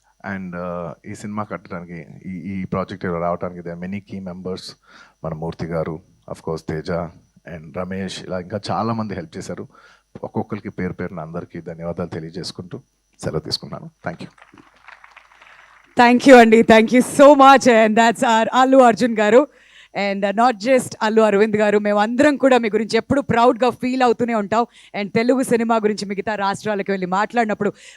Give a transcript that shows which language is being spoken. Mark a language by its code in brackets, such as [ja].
[te] And ఈ cinema కట్టడానికి ఈ ప్రాజెక్ట్ రావడానికి [en] They many key members. [te] మన మూర్తి గారు, [en] of course [te] Teja and Ramesh, ఇలా ఇంకా చాలామంది హెల్ప్ చేశారు. ఒక్కొక్కరికి పేరు పేరున అందరికీ ధన్యవాదాలు తెలియజేసుకుంటూ సెలవు తీసుకున్నాను. [en] Thank you. Thank you, Andy. Thank you so much. And that's our Allu Arjun garu. And not just [te] Allu Arvind గారు, మేమందరం కూడా మీ గురించి ఎప్పుడు ప్రౌడ్గా ఫీల్ అవుతూనే ఉంటాం. అండ్ తెలుగు సినిమా గురించి మిగతా రాష్ట్రాలకు వెళ్ళి మాట్లాడినప్పుడు